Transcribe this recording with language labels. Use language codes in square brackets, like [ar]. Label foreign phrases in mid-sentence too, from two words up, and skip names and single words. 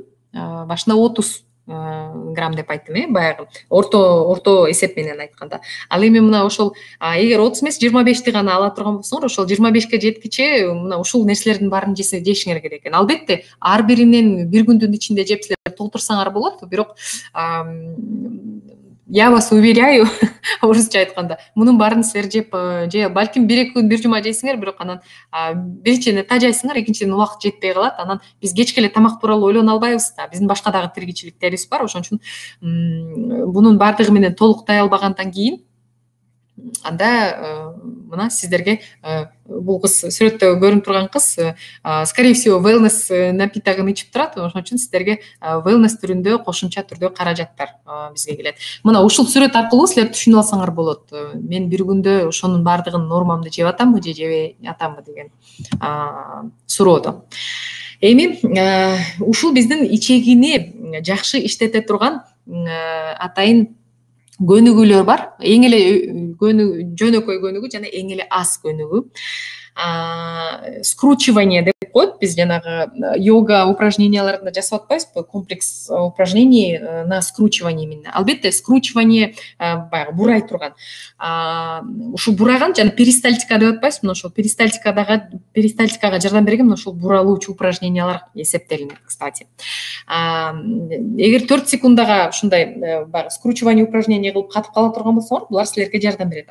[ky] Башында 30 грамм деп айттым, баягы орто эсеп менен айтканда. Ал эми мына ошол эгер 30 эмес 25ти гана ала турган болсоңор, ошол 25ке жеткиче мына ушул нерселердин баарын жешиңер керек экен. Албетте ар биринен бир күндүн ичинде жеп силер толтурсаңар болот, бирок [ru] я вас уверяю, [ky] орусча айтканда, мунун баарын силер жеп, же балким 1-2 күн, 1 жума жейсиңер, бирок анан биринчиден тажайсыңар, экинчиден убакыт жетпей калат. Анан биз кечке эле тамак тууралуу ойлоно албайбыз да. Биздин башка дагы тиричиликтерибиз бар. Ошон үчүн бунун баардыгы менен толуктай албагандан кийин анда мына сиздерге бул кыз, сүрөттө көрүнүп турган кыз, [ru] скорее всего [ky] wellness напитогун ичип турат. Ошон үчүн сиздерге wellness түрүндө кошумча түрдө каражаттар бизге келет. Мына ушул сүрөт аркылуу силер түшүнүп алсаңар болот. Мен бир күндө ошонун баардыгын нормамды жеп атамбы же жебей атамбы деген суроодо. Эми ушул биздин ичегини жакшы иштете турган атайын көнүгүүлөр бар. Эң эле жөнөкөй көнүгүү жана эң эле аз көнүгүү. Скручивание деп коет, биз жанагы йога упражненияларында жасап атпайбызбы, [ru] комплекс упражнений на скручивание именно. [ky] Албетте скручивание баягы бурай турган. Ушул бураган жана перистальтика деп атпайбызбы, мына ошол перистальтикага жардам берген ошол буралуучу упражнениялар эсептелинет, кстати. Эгер 4 секундага ушундай баягы скручивание упражнение кылып катып кала турган болсоңор, булар силерге жардам берет.